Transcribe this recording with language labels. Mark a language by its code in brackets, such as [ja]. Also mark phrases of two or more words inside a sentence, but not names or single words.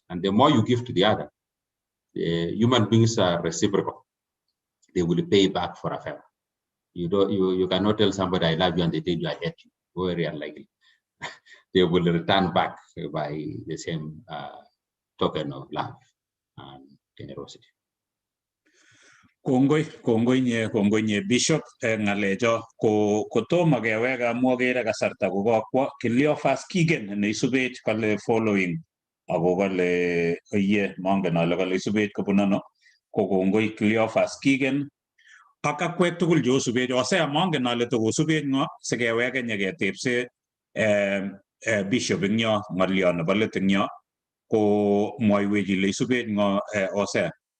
[en] And the more you give to the other, the human beings are reciprocal. They will pay back for a favor. You cannot tell somebody I love you and they tell you I hate you. Very unlikely. They will return back by the same token of love and generosity. [kln] Kongoi nye Bishop ngalejo ko toma keweka mwagere kasarta kokakwa Cleophas Kigen ne isubech kale following ako kale ye mangen ale kale isubech kobun ano ko kongoi Cleophas Kigen ak akwek tugul che osubech Hosea mangen ale to osubech ngo sikeweke nyeketepse Bishop ing yo ng'olyo nebo let ing yo ko mwaiwech ile isubech ngo Hosea.